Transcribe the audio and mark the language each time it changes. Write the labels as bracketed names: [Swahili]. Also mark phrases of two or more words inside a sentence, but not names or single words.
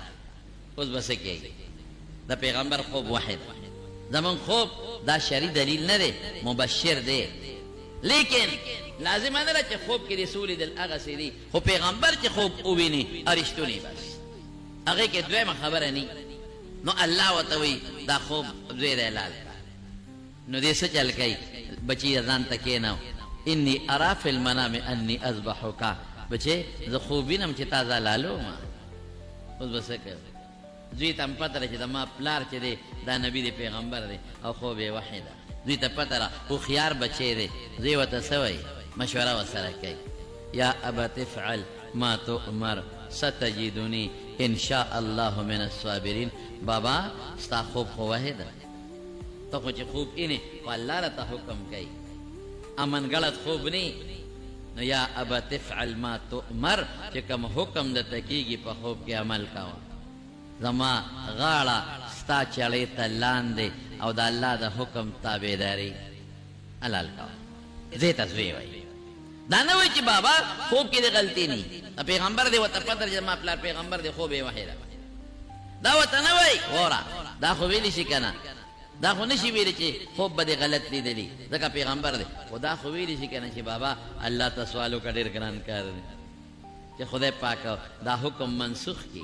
[Pashto] اوس به څه کېږي د پیغمبر خوب واحد زمون خوب دا شرعي دلیل نه دی مبشر دی لیکن لازم نه ده چې خوب کې دې څه ولیدل هغسې دي خو پیغمبر چې خوب وویني رښتونی بس هغې کې دویمه خبره نی. نو الله ورته وایي دا خوب زوی دی حلال کا. نو دې څه چل کوي بچی ځان ته کېنو [Arabic] اني ارى في المنام اني اذبحك [Pashto] بچی زه خوب وینم چې تا زلالو ما اوس به څه کوي زوی ته هم پته ده چې د ما پلار چې دی دا نبي دی پیغمبر دی او خوب یې وحی ده زوی ته پته ده هوښیار بچی دی زوی ورته څه وایي مشوره ورسره کوي [Arabic] یا ابت افعل ما تؤمر ستجدني ان شاء الله من الصابرین. [Pashto] بابا ستا خوب خو وحی ده ته خو چې خوب اینې خو الله راته حکم کوي امن غلط خوب نه. نو [Arabic] یا ابت افعل ما تؤمر [Pashto] چې کوم حکم درته کېږي په خوب کې عمل کوه. زما غاړه ستا چړې ته لاندې او د الله د حکم تابعداري حلال کوه. زه ته زوی وایي دا نه وایي چې بابا خوب کې دې غلطي نه د پیغمبر دی ورته پته چې زما پلار پیغمبر دی خوب یې وحی ده دا ورته نه وایي وره دا خو ویلی شي که نه دا خو نشي ویلی چې خوب به دې غلط لیدلي ځکه پیغمبر دی خو دا خو ویلی شي که نه چې بابا الله ته سوال وکړه ډېر ګران کار دی چې خدای پاک دا حکم منسوخ کړي.